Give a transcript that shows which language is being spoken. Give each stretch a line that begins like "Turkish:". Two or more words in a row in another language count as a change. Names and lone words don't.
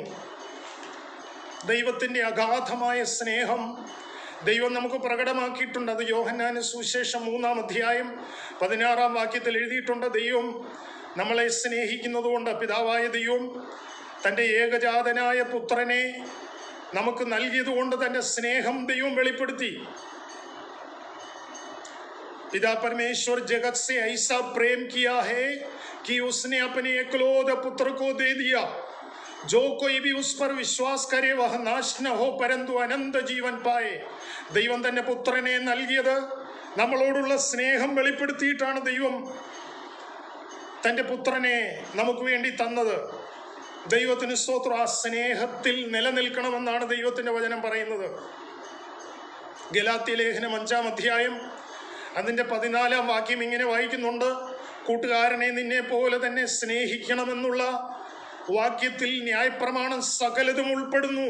Malayalam: ദൈവത്തിൻ്റെ അഗാധമായ സ്നേഹം ദൈവം നമുക്ക് പ്രകടമാക്കിയിട്ടുണ്ട്. അത് യോഹന്നാന് സുവിശേഷം 3-ാം അധ്യായം 16-ാം വാക്യത്തിൽ എഴുതിയിട്ടുണ്ട്. ദൈവം നമ്മളെ സ്നേഹിക്കുന്നത് കൊണ്ട് പിതാവായ ദൈവം തൻ്റെ ഏകജാതനായ പുത്രനെ നമുക്ക് നൽകിയതുകൊണ്ട് തൻ്റെ സ്നേഹം ദൈവം വെളിപ്പെടുത്തി.
Hindi: पिता परमेश्वर जगत से ऐसा प्रेम किया है कि उसने अपने एकलौते पुत्र को दे दिया, जो कोई भी उस पर विश्वास करे वह नाश न हो परंतु अनंत जीवन पाए.
Malayalam: ദൈവം തന്റെ പുത്രനെ നൽകിയത് നമ്മളോടുള്ള സ്നേഹം വെളിപ്പെടുത്തിയിട്ടാണ്. ദൈവം തന്റെ പുത്രനെ നമുക്ക് വേണ്ടി തന്നത്. ദൈവത്തിന് സ്തോത്രം. ആ സ്നേഹത്തിൽ നിലനിൽക്കണമെന്നാണ് ദൈവത്തിന്റെ വചനം പറയുന്നത്. ഗലാത്യ ലേഖനം 5-ാം അധ്യായം അതിൻ്റെ 14-ാം വാക്യം ഇങ്ങനെ വായിക്കുന്നുണ്ട്: കൂട്ടുകാരനെ നിന്നെ പോലെ തന്നെ സ്നേഹിക്കണമെന്നുള്ള വാക്യത്തിൽ ന്യായപ്രമാണം സകലതും ഉൾപ്പെടുന്നു.